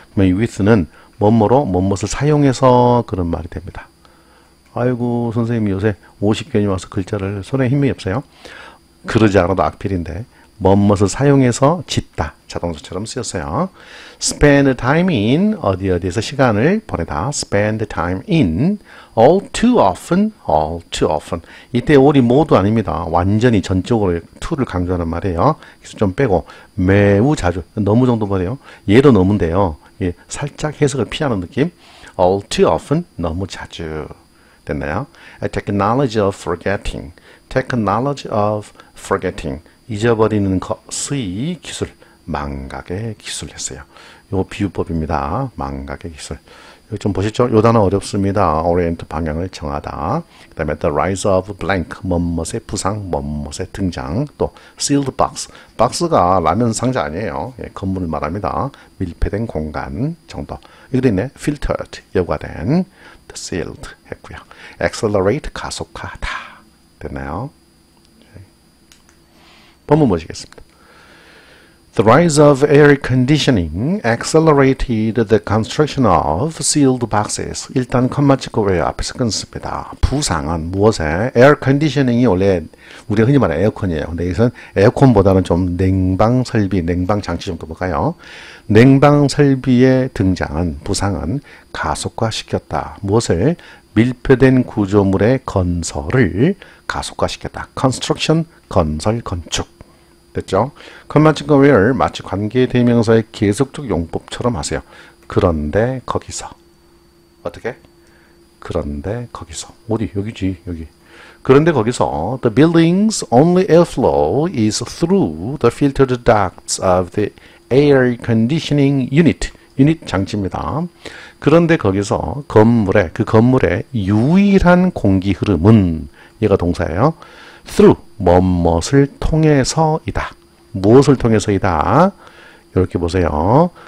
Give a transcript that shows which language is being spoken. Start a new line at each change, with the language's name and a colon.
Korean: 그러면 이 with는 뭐뭇을 사용해서 그런 말이 됩니다. 아이고, 선생님이 요새 50견이 와서 글자를 손에 힘이 없어요. 그러지 않아도 악필인데, 뭐뭇을 사용해서 짓다. 자동사처럼 쓰였어요.
English: spend time in,
Korean: 어디에서 시간을 보내다.
English: spend time in, all too often, all too often.
Korean: 이때 all이 모두 아닙니다. 완전히 전적으로 to를 강조하는 말이에요. 그래서 좀 빼고, 매우 자주, 너무 정도 보네요. 얘도 너무인데요. 예, 살짝 해석을 피하는 느낌.
English: all too often,
Korean: 너무 자주.
English: 됐나요? technology of forgetting, technology of forgetting.
Korean: 잊어버리는 것의 기술, 망각의 기술 했어요. 요 비유법입니다. 망각의 기술. 여기 좀 보시죠. 요 단어 어렵습니다. orient, 방향을 정하다. 그 다음에
English: the rise of blank,
Korean: 뭐뭇의 부상, 뭐뭇의 등장. 또 sealed box, 박스가 라면 상자 아니에요. 예, 건물을 말합니다. 밀폐된 공간 정도. 여기도 있네. filtered, 여과된. sealed 했고요. accelerate, 가속화하다. 됐나요? 본문 보시겠습니다.
English: The rise of air conditioning accelerated the construction of sealed boxes.
Korean: 일단 컴마 찍고 왜 앞에서 끊습니다. 부상은 무엇에? air conditioning이 원래 우리가 흔히 말하는 에어컨이에요. 근데 여기서는 에어컨보다는 좀 냉방 설비, 냉방 장치 정도 볼까요? 냉방 설비의 등장은, 부상은 가속화시켰다. 무엇을? 밀폐된 구조물의 건설을 가속화시켰다. construction, 건설, 건축. 됐죠? 컴마 찍고 where 마치 관계대명사의 계속적 용법처럼 하세요. 그런데 거기서. 어떻게? 그런데 거기서. 어디? 여기지. 여기. 그런데 거기서
English: the building's only airflow is through the filtered ducts of the air conditioning unit.
Korean: 유닛 장치입니다. 그런데 거기서 건물의, 그 건물의 유일한 공기 흐름은, 얘가 동사예요. through, 뭐뭇을 통해서이다. 무엇을 통해서이다? 이렇게 보세요.